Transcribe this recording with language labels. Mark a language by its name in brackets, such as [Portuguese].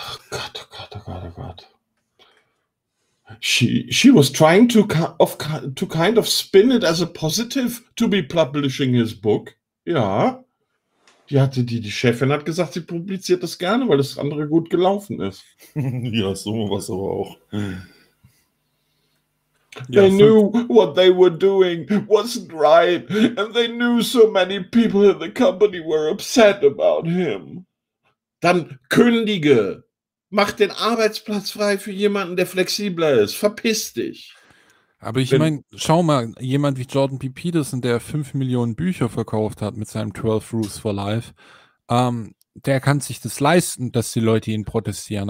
[German] Gott, oh Gott, oh Gott, oh Gott. [English] She was trying to kind of spin it as a positive to be publishing his book. [German] Ja, die hatte die Chefin hat gesagt, sie publiziert das gerne, weil das andere gut gelaufen ist. Ja, so was aber auch. [English] They knew what they were doing wasn't right, and they knew so many people in the company were upset about him. [German] Dann kündige. Mach den Arbeitsplatz frei für jemanden, der flexibler ist. Verpiss dich. Aber ich meine, schau mal, jemand wie Jordan B. Peterson, der 5 Millionen Bücher verkauft hat mit seinem 12 Rules for Life, der kann sich das leisten, dass die Leute ihn protestieren.